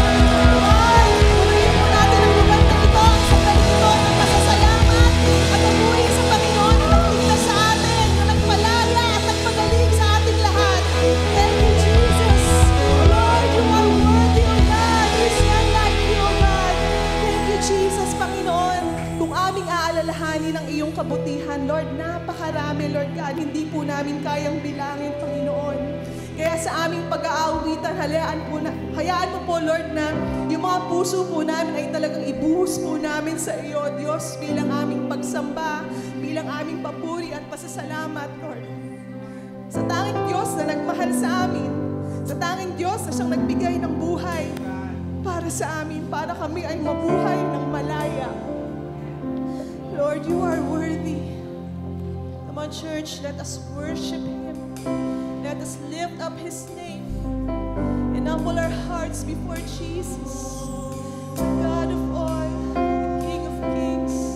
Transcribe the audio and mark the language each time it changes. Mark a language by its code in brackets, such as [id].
[tl] Purihin po natin ang lugar na ito, ang sandali ito ng pasasalamat at ang buhay sa Panginoon na nagligtas sa atin, na nagpalaya at nagpagaling sa ating lahat. [en] Thank you, Jesus. Lord, you are worthy, O God. There's none like you, O God. Thank you, Jesus, [tl] Panginoon. Kung aming aalalahanin ang iyong kabutihan, Lord, napakarami, Lord God. Hindi po namin kayang bilangin, Panginoon. Kaya sa aming pag-aawitan, hayaan mo po, Lord, na yung mga puso po namin ay talagang ibuhos po namin sa iyo, Diyos, bilang aming pagsamba, bilang aming papuri at pasasalamat, Lord. Sa tanging Diyos na nagmahal sa amin, sa tanging Diyos na siyang nagbigay ng buhay para sa amin, para kami ay mabuhay ng malaya. [en] Lord, you are worthy. Come on, church, let us worship Him. Let us lift up His name and humble our hearts before Jesus, the God of all, the King of kings.